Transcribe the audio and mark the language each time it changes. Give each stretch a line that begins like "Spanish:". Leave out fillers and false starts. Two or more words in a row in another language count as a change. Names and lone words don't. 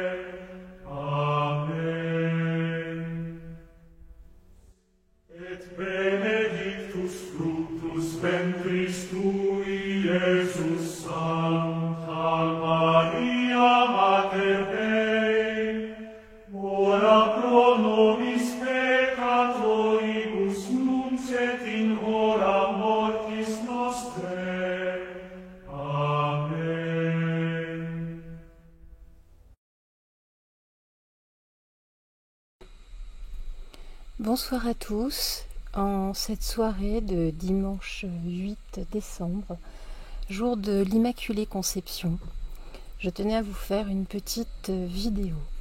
Latin: Ventris tui, Iesus, Sancta Maria, Mater Dei, ora pro nobis peccatoribus, nunc et in hora mortis nostrae. Amen.
French: Bonsoir à tous. En cette soirée de dimanche 8 décembre, jour de l'Immaculée Conception, je tenais à vous faire une petite vidéo.